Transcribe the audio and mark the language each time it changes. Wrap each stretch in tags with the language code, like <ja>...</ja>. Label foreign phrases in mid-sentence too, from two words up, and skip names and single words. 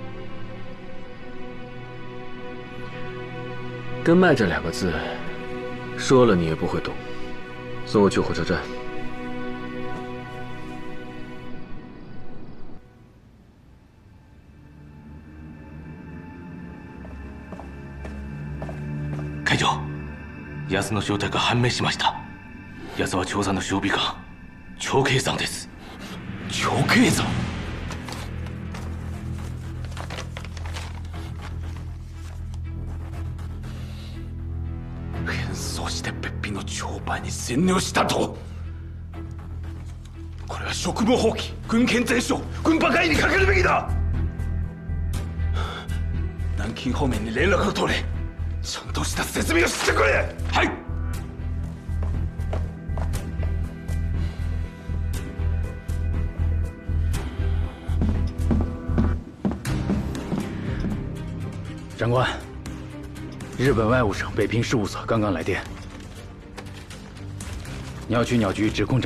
<zh>根脉这2个字，说了你也不会懂。送我去火车站。</zh> <ja>会長、奴の正体が判明しました。奴は長山の将棋官、長慶山です。長慶山？変装してべっぴんの帳場に潜入したと。これは職務放棄、軍権全焼、軍馬会にかけるべきだ。南京方面に連絡を取れ。ちゃんとした説明をしてくれ。はい。</ja> <zh>长官，日本外务省北平事务所刚刚来电，鸟取鸟局指控</zh>